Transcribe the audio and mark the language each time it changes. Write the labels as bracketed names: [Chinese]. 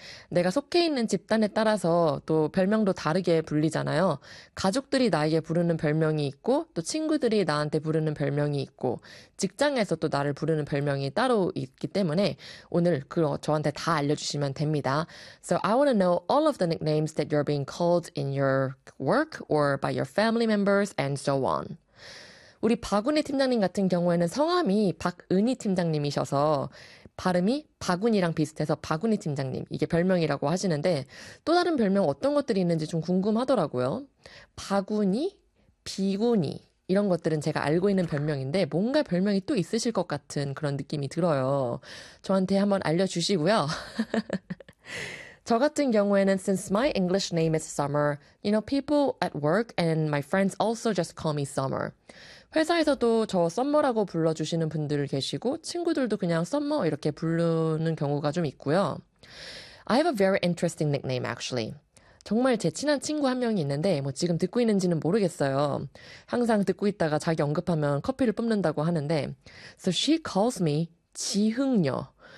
[Korean] 내가 속해 있는 집단에 따라서 또 별명도 다르게 불리잖아요. 가족들이 나에게 부르는 별명이 있고, 또 친구들이 나한테 부르는 별명이 있고, 직장에서 또 나를 부르는 별명이 따로 있기 때문에 오늘 그거 저한테 다 알려주시면 됩니다. [English] So I want to know all of the nicknames that you're being called in your work or by your family members and so on. [Korean] 우리 바구니 팀장님 같은 경우에는 성함이 박은희 팀장님이셔서 발음이 바구니랑 비슷해서 바구니 팀장님, 이게 별명이라고 하시는데 또 다른 별명 어떤 것들이 있는지 좀 궁금하더라고요. 바구니, 비구니, 이런 것들은 제가 알고 있는 별명인데 뭔가 별명이 또 있으실 것 같은 그런 느낌이 들어요. 저한테 한번 알려주시고요. 저 같은 경우에는 [English] since my English name is Summer, you know, people at work and my friends also just call me Summer. [Korean] 회사에서도 저 썸머라고 불러주시는 분들 계시고 친구들도 그냥 썸머 이렇게 부르는 경우가 좀 있고요. [English] I have a very interesting nickname actually. [Korean] 정말 제 친한 친구 한 명이 있는데 뭐 지금 듣고 있는지는 모르겠어요. 항상 듣고 있다가 자기 언급하면 커피를 뽑는다고 하는데 [English] So she calls me [Korean] 지흥녀.